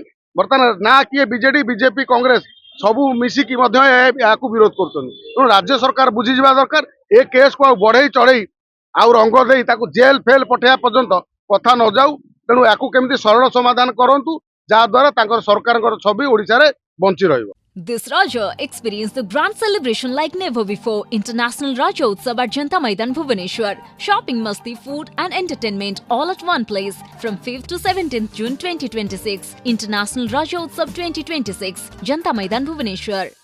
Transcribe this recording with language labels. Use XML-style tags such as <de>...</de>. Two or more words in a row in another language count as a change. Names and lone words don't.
<or>ବର୍ତ୍ତମାନ ନା କିଏ ବିଜେଡି, ବିଜେପି, କଂଗ୍ରେସ ସବୁ ମିଶିକି ମଧ୍ୟ ଏହାକୁ ବିରୋଧ କରୁଛନ୍ତି। ତେଣୁ ରାଜ୍ୟ ସରକାର ବୁଝିଯିବା ଦରକାର, ଏ କେସ୍କୁ ଆଉ ବଢେଇ ଚଢେଇ ଆଉ ରଙ୍ଗ ଦେଇ ତାକୁ ଜେଲ ଫେଲ ପଠେଇବା ପର୍ଯ୍ୟନ୍ତ କଥା ନ ଯାଉ। ତେଣୁ ୟାକୁ କେମିତି ସରଳ ସମାଧାନ କରନ୍ତୁ, ଯାହା ଦ୍ୱାରା ତାଙ୍କର ସରକାରଙ୍କର ଛବି ଓଡ଼ିଶାରେ ବଞ୍ଚି ରହିବ।</or> <en>This Raja experienced the grand celebration like never before. International Raja Utsav at Janta Maidan, Bhubaneswar. Shopping, masti, food and entertainment all at one place from 5th to 17th June 2026. International Raja Utsav 2026, Janta Maidan, Bhubaneswar.</en>